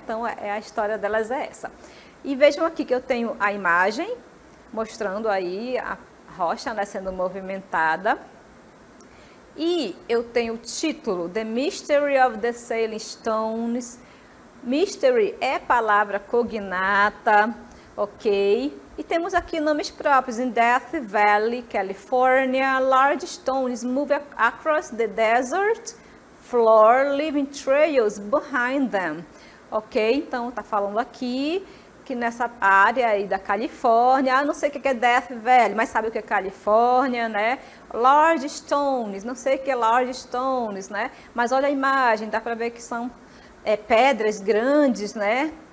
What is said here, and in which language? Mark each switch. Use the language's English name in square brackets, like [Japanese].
[Portuguese] Então a história delas é essa. E vejam aqui que eu tenho a imagem mostrando aí a rocha, né, sendo movimentada. E eu tenho o título, [English] The Mystery of the Sailing Stones. [Portuguese] Mystery é palavra cognata, ok? E temos aqui nomes próprios. [English] In Death Valley, California, large stones move across the desert floor, leaving trails behind them. Ok? [Portuguese] Então, está falando aqui que nessa área aí da Califórnia, não sei o que é Death Valley, mas sabe o que é Califórnia, né? Large stones, não sei o que é large stones, né? Mas olha a imagem, dá para ver que são pedras grandes, né?